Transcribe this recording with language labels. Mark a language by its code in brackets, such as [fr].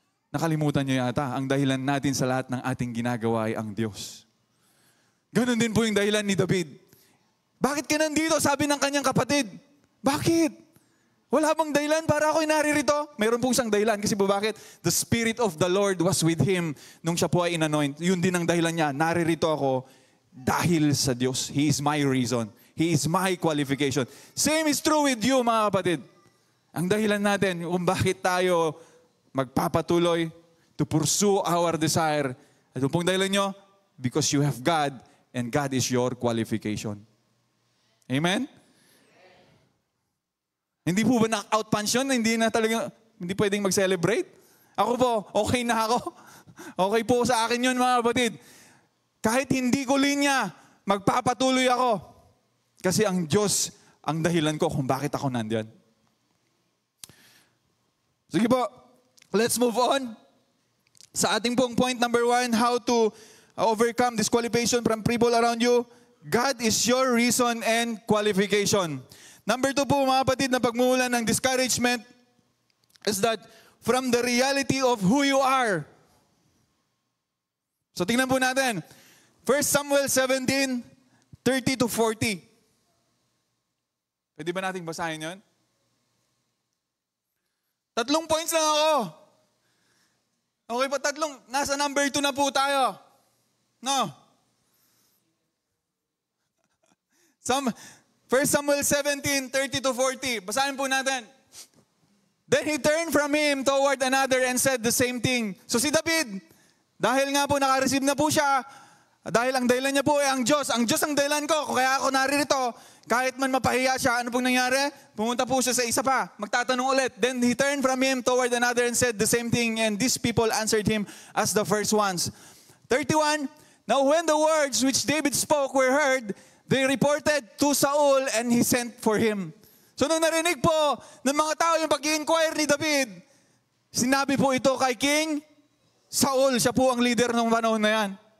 [tl] Nakalimutan nyo yata, ang dahilan natin sa lahat ng ating ginagawa ay ang Diyos. Ganon din po yung dahilan ni David. Bakit ka nandito? Sabi ng kanyang kapatid. Bakit? Wala bang dahilan para ako'y naririto? Mayroon pong isang dahilan. Kasi po bakit? [en] The Spirit of the Lord was with him [tl] nung siya po ay inanoint. Yun din ang dahilan niya. Naririto ako dahil sa Diyos. [en] He is my reason. He is my qualification. Same is true with you, [tl] mga kapatid. Ang dahilan natin kung bakit tayo magpapatuloy [en] to pursue our desire. [tl] At pong dahilan nyo, [en] because you have God and God is your qualification. Amen? [tl] Hindi po ba knock-out punch yun? Hindi pwedeng mag-celebrate? Ako po, okay na ako. Okay po sa akin yun, mga kapatid. Kahit hindi ko linya, magpapatuloy ako. Kasi ang Diyos ang dahilan ko kung bakit ako nandiyan. Sige po, [en] let's move on. [tl] Sa ating pong [en] point number 1, how to overcome disqualification from people around you. God is your reason and qualification. Number 2 po, mga kapatid, [tl] na pagmumulan ng [en] discouragement is that from the reality of who you are. [tl] So tingnan po natin. 1 Samuel 17, 30 to 40. Pwede ba nating basahin yun? 3 points lang ako. Okay pa, 3. Nasa number 2 na po tayo. No? 1 Samuel 17, 30 to 40. Basahin po natin. [en] Then he turned from him toward another and said the same thing. [tl] So si David, dahil nga po nakareceive na po siya, dahil ang dahilan niya po ay ang Diyos. Ang Diyos ang dahilan ko, kaya ako naririto. Kahit man mapahiya siya, ano pong nangyari? Pumunta po siya sa isa pa. Magtatanong ulit. [en] Then he turned from him toward another and said the same thing. And these people answered him as the first ones. 31, now when the words which David spoke were heard, they reported to Saul and he sent for him. [tl] So nung narinig po ng mga tao yung pag-i-inquire ni David, sinabi po ito kay King Saul. Siya po ang leader ng panahon na yan.